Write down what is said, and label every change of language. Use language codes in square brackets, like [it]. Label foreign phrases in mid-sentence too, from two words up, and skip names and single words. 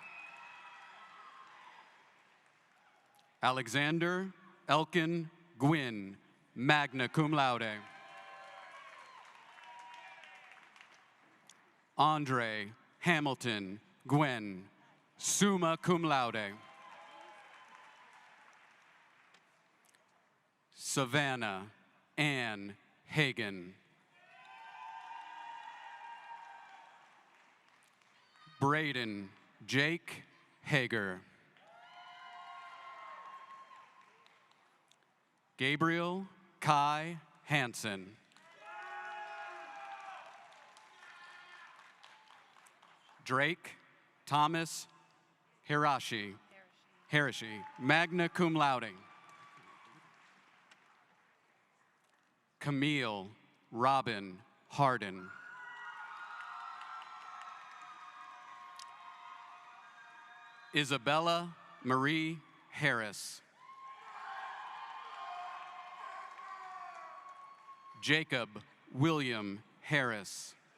[en] Alexander Elkin Gwynn, [la] magna cum laude. [en] Andre Hamilton Gwen, [la] summa cum laude. [en] Savannah Ann Hagan. Braden Jake Hager. Gabriel Kai Hansen. Drake Thomas Hirashi, [la] magna cum laude. [en] Camille Robin Harden. Isabella Marie Harris. Jacob William Harris.